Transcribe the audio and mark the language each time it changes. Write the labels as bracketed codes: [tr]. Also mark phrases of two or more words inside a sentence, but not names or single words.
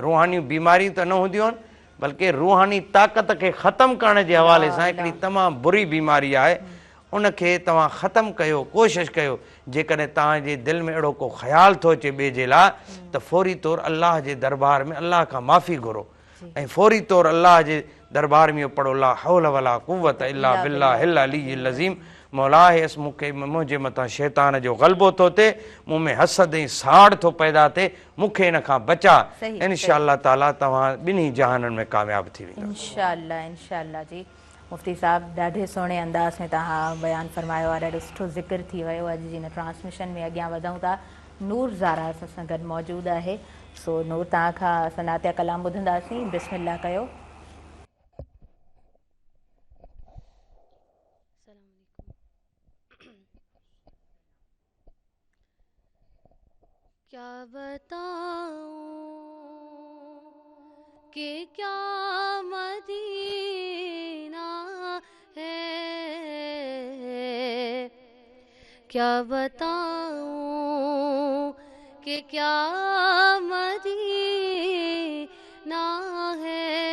[sd] रूहानी बीमारियूं त न हूंदियूं आहिनि, बल्कि रूहानी ताक़त खे ख़तमु करण जे हवाले सां हिकिड़ी तमामु बुरी बीमारी आहे। उनखे तव्हां ख़तमु कयो, कोशिशि कयो। जेकॾहिं तव्हांजे दिलि में अहिड़ो को ख़्यालु थो अचे ॿिए जे लाइ त फौरी तौरु अल्लाह जे दरबार में अल्लाह खां माफ़ी घुरो ऐं फौरी तौरु अल्लाह जे दरबार में पढ़ो [ar] لا حول ولا قوة إلا بالله العلي العظيم. [sd] मौला हेसि मूंखे मुंहिंजे मथां शैतान जो ग़लबो थो थिए, मूं में हसद ऐं साड़ थो पैदा थिए, मूंखे हिन खां बचा। [ar] إن شاء الله تعالى [sd] तव्हां ॿिन्ही जहाननि में कामयाबु थी वेंदो। [ar] إن شاء الله [sd] जी। मुफ़्ती साहब ॾाढे सुहिणे अंदाज़ में तव्हां बयानु फरमायो आहे, ॾाढो सुठो ज़िक्र थी वियो। अॼु जी हिन ट्रांसमिशन में अॻियां वधूं था। नूर ज़ारा असां सां गॾु मौजूदु आहे। सो नूर, तव्हां खां असां नातिया कलाम ॿुधंदासीं। बिस्मिल्लाह कयो। [ur] کیا بتاؤں کہ کیا مدینہ ہے، کیا بتاؤں کہ کیا مدینہ ہے.